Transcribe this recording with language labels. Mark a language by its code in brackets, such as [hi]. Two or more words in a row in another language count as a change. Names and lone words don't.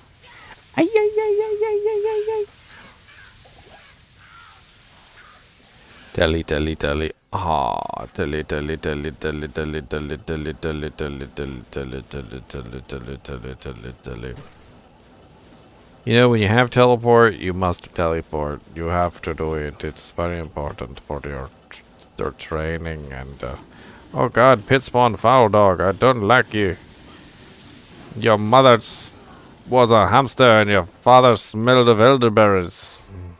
[en] Ay, ay, ay, ay, ay, ay, ay, ay. Telly, telly, telly. Ah, telly, telly, telly, telly, telly, telly, telly, telly, telly, telly, telly, telly, telly, telly, telly, telly, telly. You know, when you have teleport, you must teleport. You have to do it. It's very important for your training and oh god, pit spawn foul dog. I don't like you. Your mother was a hamster and your father smelled of elderberries.